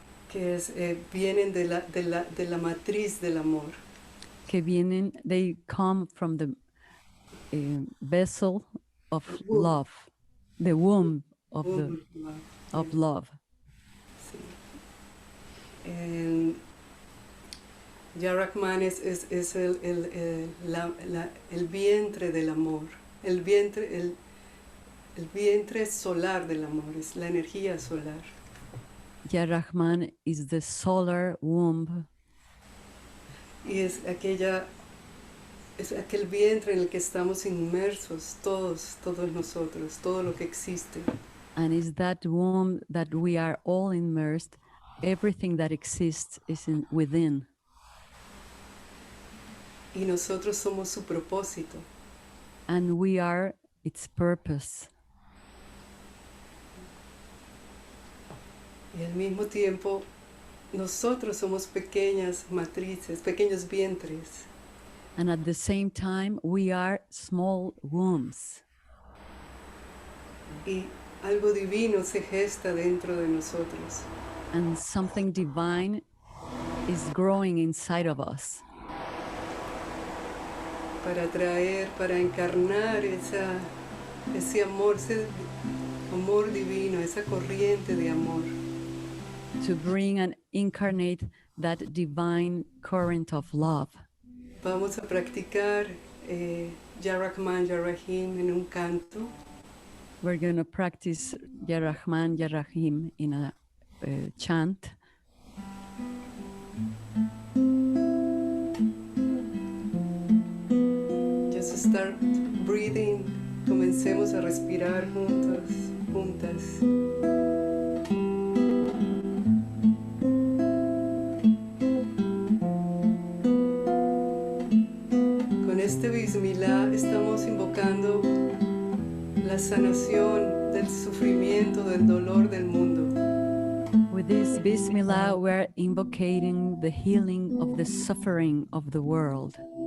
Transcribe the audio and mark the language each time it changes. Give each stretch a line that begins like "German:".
Spanish: que vienen de la matriz del amor. que vienen,
English: they come from the vessel of love, the womb of love.
Spanish: Sí. Ya Rahman es el vientre del amor, el vientre solar del amor, es la energía solar.
English: Ya Rahman is the solar womb,
Spanish: Y es aquel vientre en el que estamos inmersos todos nosotros, todo lo que existe.
English: and is that womb that we are all immersed. Everything that exists is within.
Spanish: Y nosotros somos su propósito.
English: And we are its purpose.
Spanish: Y al mismo tiempo, nosotros somos pequeñas matrices, pequeños vientres.
English: And at the same time, we are small wombs.
Spanish: Y algo divino se gesta dentro de nosotros.
English: And something divine is growing inside of us
Spanish: Para encarnar ese amor divino, esa corriente de amor.
English: to bring and incarnate that divine current of love.
Spanish: Vamos a practicar Ya Rahman, Ya Rahim en un canto.
English: We're going to practice Ya Rahman, Ya Rahim in a chant. Just start breathing.
Spanish: Comencemos a respirar juntos, juntas. Con este Bismillah estamos invocando la sanación del sufrimiento, del dolor del mundo.
English: With this Bismillah, we're invocating the healing of the suffering of the world.